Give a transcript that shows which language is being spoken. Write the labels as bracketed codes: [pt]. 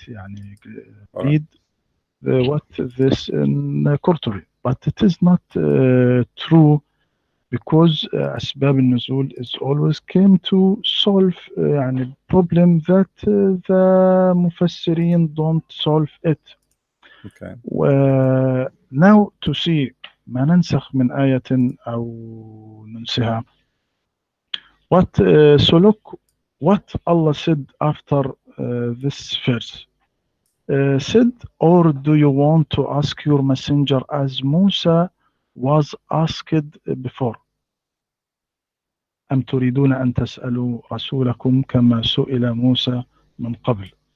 [en] يعني, read what this in Qurtubi. But it is not true, because Asbab al-Nuzul is always came to solve يعني problem that the Mufassirin don't solve it. Okay. Now to see [ar] ما ننسخ من آية أو ننسها. [en] So look what Allah said after this verse. Said, or do you want to ask your messenger as Musa was asked before. [ar] أم تريدون أن تسألوا رسولكم كما سئل موسى من قبل.